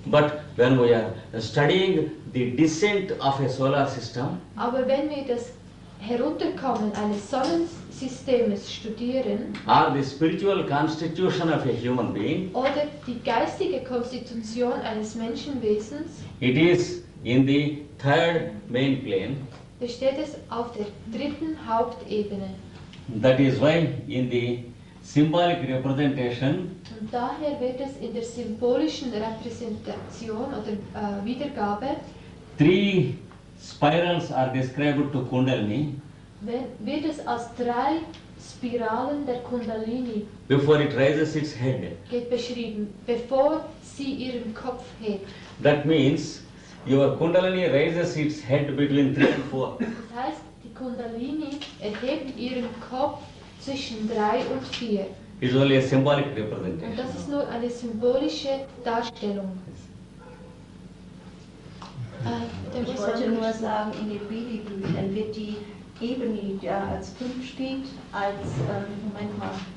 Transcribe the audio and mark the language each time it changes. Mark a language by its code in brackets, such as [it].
[en] But when we are studying the descent of a solar system, [de] Aber wenn wir das Herunterkommen eines Sonnensystems studieren [en] or the spiritual constitution of a human being, [de] oder die geistige Konstitution eines Menschenwesens, [en] it is in the third main plane. [de] besteht es auf der 3. Hauptebene. [en] That is why in the symbolic representation, [de] Und daher wird es in der symbolischen Repräsentation oder Wiedergabe, [en] 3 spirals are described to Kundalini [de] wird es als 3 Spiralen der Kundalini [en] before it raises its head. [de] beschrieben, bevor sie ihren Kopf hebt. [en] That means your Kundalini raises its head between 3 and 4. [de] Das heißt, die Kundalini erhebt ihren Kopf zwischen 3 und 4. [en] It's only a symbolic [de] Und [en] representation. [de] das ist nur eine symbolische Darstellung. Ich wollte nur sagen, in den Babyblüten wird die Ebene, die da als 5 steht, als, Moment mal,